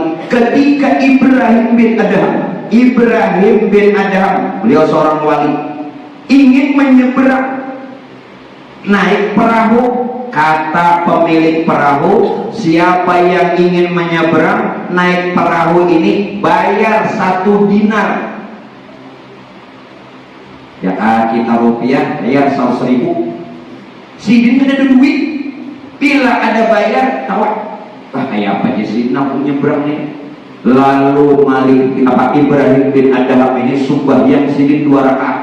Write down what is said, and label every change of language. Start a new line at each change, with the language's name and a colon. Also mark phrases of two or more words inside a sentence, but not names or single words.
Indonesian: Ketika Ibrahim bin Adham, beliau seorang wali, ingin menyeberang naik perahu, kata pemilik perahu, siapa yang ingin menyeberang naik perahu ini bayar 1 dinar. Ya kita rupiah bayar 100.000.
Banjar: Sidin ada duit, bila ada bayar tawar. Kayak apa aja sih nak menyeberang nih. Lalu Ibrahim bin Adham ini sembahyang sidin 2 rakaat.